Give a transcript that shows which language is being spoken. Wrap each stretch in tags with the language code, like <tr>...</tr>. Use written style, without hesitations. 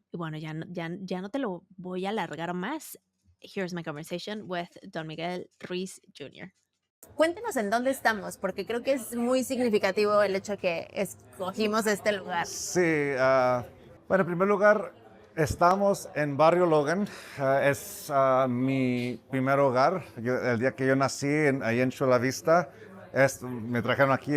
<es>Y bueno, ya no te lo voy a alargar más.</es> <en>Here's my conversation with Don Miguel Ruiz Jr.</en> <es>Cuéntenos en dónde estamos, porque creo que es muy significativo el hecho que escogimos este lugar. Sí, bueno, en primer lugar, estamos en Barrio Logan. Es mi primer hogar. El día que yo nací, ahí en Chula Vista, me trajeron aquí.</es>